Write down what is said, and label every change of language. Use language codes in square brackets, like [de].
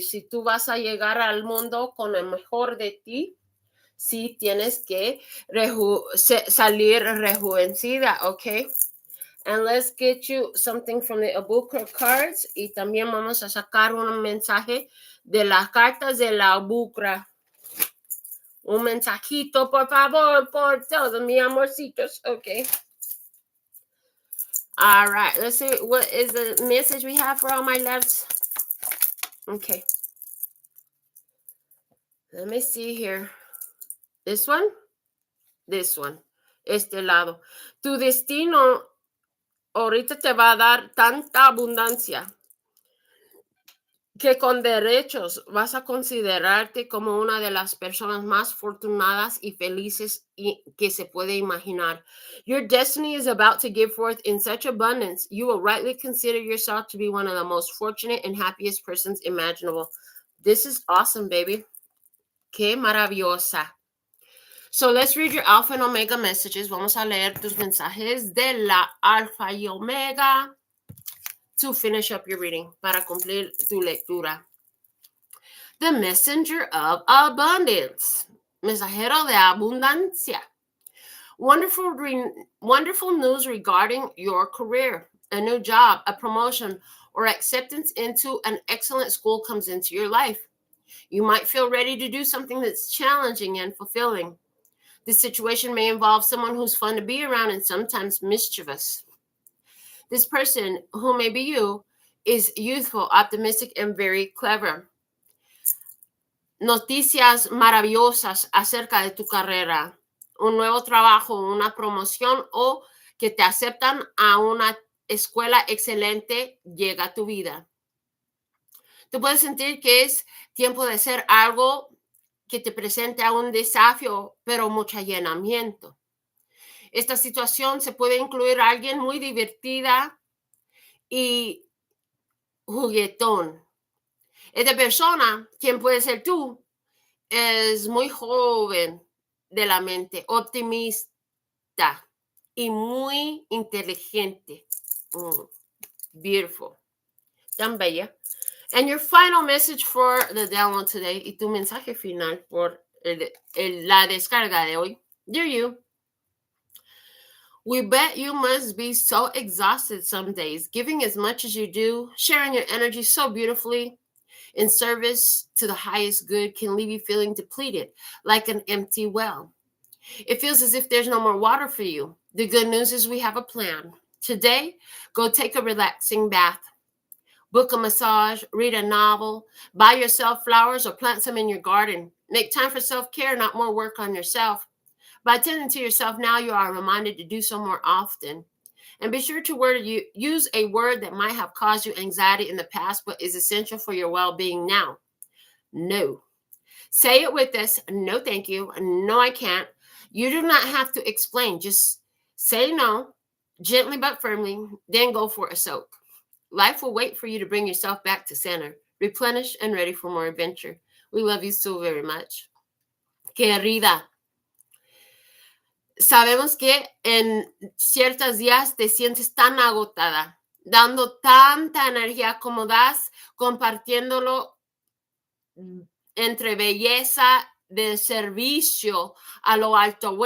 [es] Si tú vas a llegar al mundo con el mejor de ti, sí tienes que salir rejuvenecida, ¿ok? [en] And let's get you something from the Abukra cards. [es] Y también vamos a sacar un mensaje de las cartas de la Abukra. Un mensajito, por favor, por todos mis amorcitos, ¿ok? [en] All right, let's see what is the message we have for all my loves. Okay. Let me see here. This one. This one. Este lado. [es] Tu destino ahorita te va a dar tanta abundancia que con derechos vas a considerarte como una de las personas más afortunadas y felices que se puede imaginar. [en] Your destiny is about to give forth in such abundance, you will rightly consider yourself to be one of the most fortunate and happiest persons imaginable. This is awesome, baby. Qué maravillosa. So let's read your Alpha and Omega messages. [es] Vamos a leer tus mensajes de la Alfa y Omega to finish up your reading, para cumplir tu lectura. [en] The messenger of abundance. Mensajero de abundancia. Wonderful news regarding your career. A new job, a promotion, or acceptance into an excellent school comes into your life. You might feel ready to do something that's challenging and fulfilling. This situation may involve someone who's fun to be around and sometimes mischievous. This person, who may be you, is youthful, optimistic, and very clever. [es] Noticias maravillosas acerca de tu carrera, un nuevo trabajo, una promoción o que te aceptan a una escuela excelente llega a tu vida. Tú puedes sentir que es tiempo de hacer algo que te presente a un desafío, pero mucho llenamiento. Esta situación se puede incluir a alguien muy divertida y juguetón. Esta persona, quien puede ser tú, es muy joven de la mente, optimista y muy inteligente. Beautiful. Tan bella. And your final message for the download today, y tu mensaje final por la descarga de hoy. [en] Dear you, we bet you must be so exhausted some days, giving as much as you do, sharing your energy so beautifully in service to the highest good can leave you feeling depleted, like an empty well. It feels as if there's no more water for you. The good news is we have a plan. Today, go take a relaxing bath. Book a massage, read a novel, buy yourself flowers or plant some in your garden. Make time for self-care, not more work on yourself. By attending to yourself now, you are reminded to do so more often. And be sure to use a word that might have caused you anxiety in the past, but is essential for your well-being now. No. Say it with us. No, thank you. No, I can't. You do not have to explain. Just say no, gently but firmly, then go for a soak. Life will wait for you to bring yourself back to center, replenished and ready for more adventure. We love you so very much. [es] Querida, sabemos que en ciertos días te sientes tan agotada, dando tanta energía como das, compartiéndolo entre belleza de servicio a lo alto.